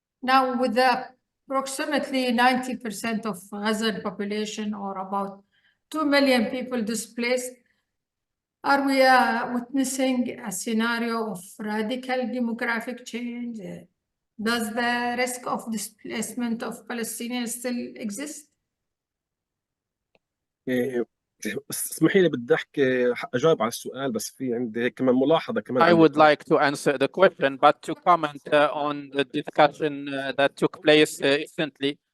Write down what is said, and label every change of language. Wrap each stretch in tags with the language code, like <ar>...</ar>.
<en>Now, with the approximately 90% of Gaza population, or about 2 million people displaced, are we witnessing a scenario of radical demographic change? Does the risk of displacement of Palestinians still exist?</en> <ar>اسمحي لي بدي احكي اجاوب على السؤال بس في عندي كمان ملاحظه كمان.</ar> <en>I would like to answer the question, but to comment on the discussion that took place recently.</en>